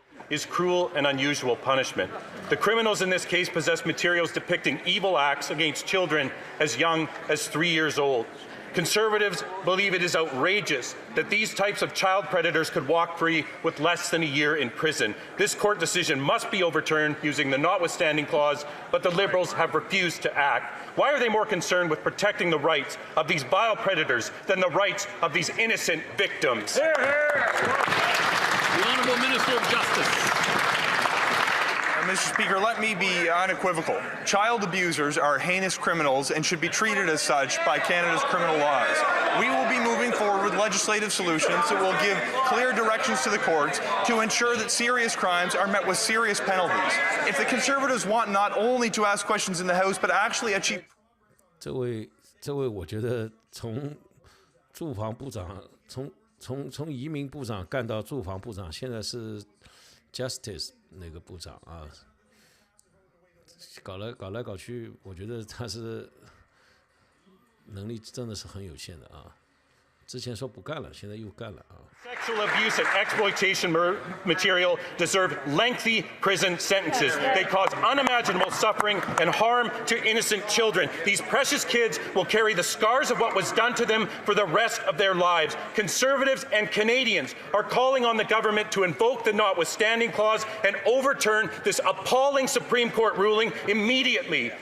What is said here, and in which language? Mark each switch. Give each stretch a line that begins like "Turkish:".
English: is cruel and unusual punishment. The criminals in this case possess materials depicting evil acts against children as young as 3 years old. Conservatives believe it is outrageous that these types of child predators could walk free with less than a year in prison. This court decision must be overturned using the notwithstanding clause, but the Liberals have refused to act. Why are they more concerned with protecting the rights of these vile predators than the rights of these innocent victims? The Honourable Minister of Justice. Mr. Speaker, let me be unequivocal. Child abusers are heinous criminals and should be treated as such by Canada's criminal laws. We will be moving forward with legislative solutions that will give clear directions to the courts to ensure that serious crimes are met with serious penalties. If the Conservatives want not only to ask questions in the House, but actually achieve...
Chinese: 这位，我觉得从住房部长，从移民部长干到住房部长，现在是 Justice 那个部长啊，搞来搞去，我觉得他是能力真的是很有限的啊。之前说不干了，现在又干了啊。
English: Sexual abuse and exploitation material deserve lengthy prison sentences. They cause unimaginable suffering and harm to innocent children. These precious kids will carry the scars of what was done to them for the rest of their lives. Conservatives and Canadians are calling on the government to invoke the notwithstanding clause and overturn this appalling Supreme Court ruling immediately.